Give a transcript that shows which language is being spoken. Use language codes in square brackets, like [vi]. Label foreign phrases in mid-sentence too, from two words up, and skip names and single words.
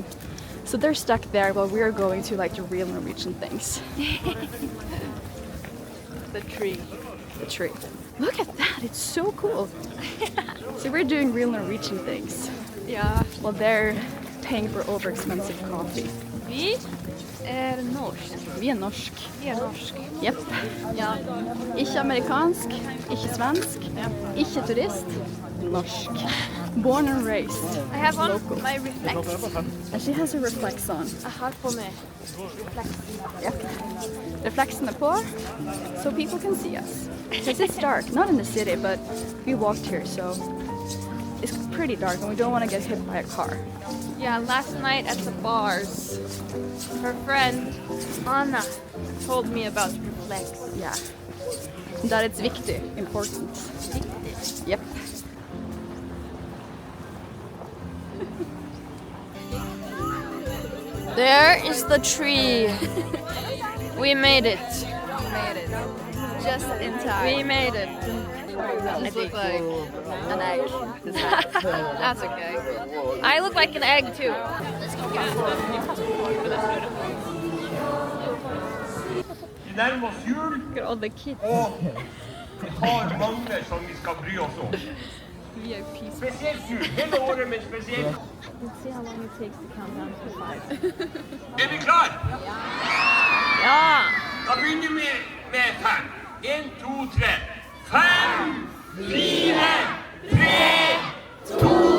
[en] So they're stuck there while we're going to like the real Norwegian things. The tree. The tree. Look at that, it's so cool. So we're doing real Norwegian things. [no] Ja. [en] While they're paying for over expensive coffee. [no] Vi norsk. Vi norsk. Vi norsk. Jepp. Ja. Ikke amerikansk, ikke svensk, ikke turist. Norsk. [en] Born and raised. I have on Local. my reflex. And she has her reflex on. [no] Jeg har på meg reflex. Yep. Reflexen er på, [en] so people can see us. Because it's dark, not in the city, but we walked here, so it's pretty dark and we don't want to get hit by a car. Yeah, last night at the bars, her friend Anna told me about reflex. Yeah. That it's viktig, important. Yep. There is the tree. We made it. Just in time. We made it. It looks like an egg. That's okay. I look like an egg too. [no] Vi nærmer oss jul, [en] Look at all the kids. [no] og vi har mange som vi skal bry oss om. VIP. Spesielt jul, hele året, men spesielt. [en] Let's see how long it takes to count down to 5. [no] Er vi klar? Ja! Da begynner vi med 5. 1, 2, 3. 5, 4, 3, 2, 1.